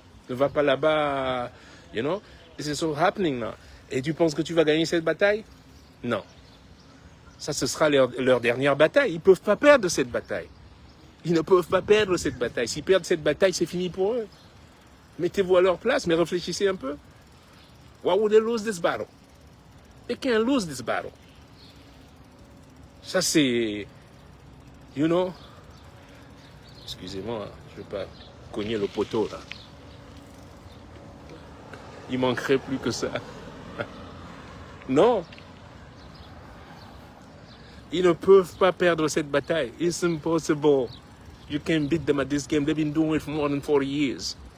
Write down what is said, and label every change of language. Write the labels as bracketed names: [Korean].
[French] Ne va pas là-bas, [English] This is so happening now. [French] Et tu penses que tu vas gagner cette bataille? Non. Ça, ce sera leur dernière bataille. Ils ne peuvent pas perdre cette bataille. Ils ne peuvent pas perdre cette bataille. S'ils perdent cette bataille, c'est fini pour eux. Mettez-vous à leur place, mais réfléchissez un peu. [English] Why would they lose this battle? They can't lose this battle. [French] Ça, c'est... Excusez-moi, je ne vais pas cogner le poteau, là. Il manquerait plus que ça. Non. Ils ne peuvent pas perdre cette bataille. [English] It's impossible. You can't beat them at this game. They've been doing it for more than 40 years.